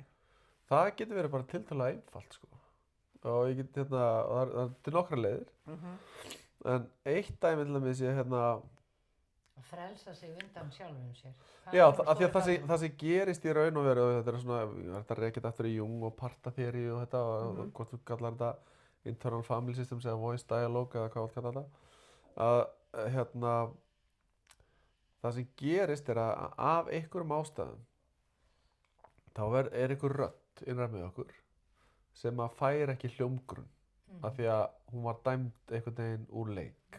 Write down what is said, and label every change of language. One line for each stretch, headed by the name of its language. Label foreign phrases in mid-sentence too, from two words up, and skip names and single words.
Icelandic: Það getur verið bara tiltölulega einfalt, sko. Og ég get, það er til nokkra leiðir. En eitt dæmi til dæmis ég, að frelsa sig undan sjálfum sér. Já, af því að það sem gerist í raun og veru, og þetta er svona, þetta rekið eftir í Jung og partatheory og þetta, og hvort þú kallar þetta
English: internal family systems
Icelandic: eða
English: voice dialogue
Icelandic: eða hvað allt kallar þetta, að það sem gerist er að af einhverjum ástæðum þá er einhver rödd innra með okkur sem að fær ekki hljómgrunn af því að hún var dæmd einhvern veginn úr leik.